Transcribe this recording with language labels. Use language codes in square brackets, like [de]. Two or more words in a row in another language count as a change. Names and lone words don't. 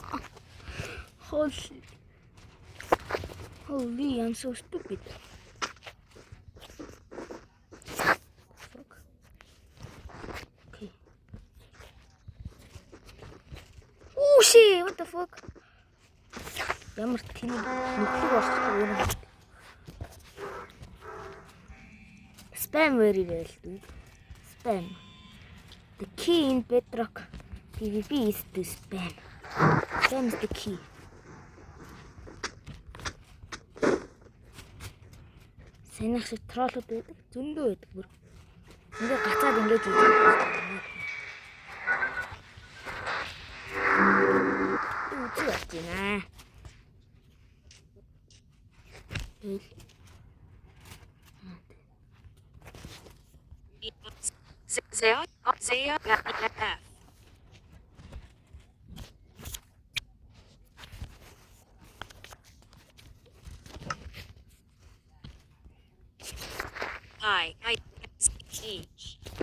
[en] Holy, I'm so stupid. Fuck. Okay. Oh shit, what the fuck? [mn] Ямар тийм нүхлэг болчихсон. [en] Spam very well, dude. Spam. The key in Bedrock PvP is to spam. Spam is the key. [mn] Санийх шиг троллууд байдаг. Зөндөө байдаг бүр. Ингээ гацаад ингэж ийж. Үгүй байна. Zaya F. I H.